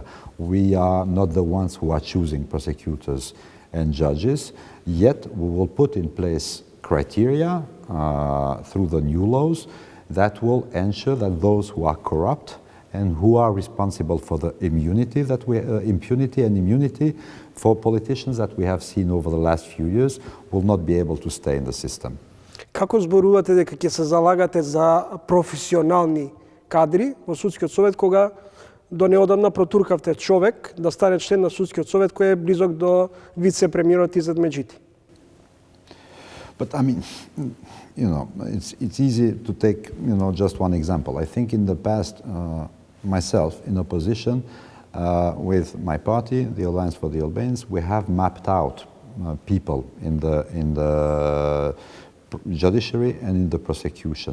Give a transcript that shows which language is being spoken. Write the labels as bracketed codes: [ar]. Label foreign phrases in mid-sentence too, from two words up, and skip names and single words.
[en] We are not the ones who are choosing prosecutors and judges, yet we will put in place criteria through the new laws that will ensure that those who are corrupt and who are responsible for the impunity and immunity for politicians that we have seen over the last few years will not be able to stay in the system. [mk] Како зборувате дека ќе се залагате за професионални кадри во судскиот совет кога до неодамна протуркавте човек да стане член на судскиот совет кој е близок до вице-премиерот Изет Меджити? [en] But I mean, it's easy to take, just one example. I think in the past, myself in opposition with my party, the Alliance for the Albanians, we have mapped out people in the judiciary and in the prosecution.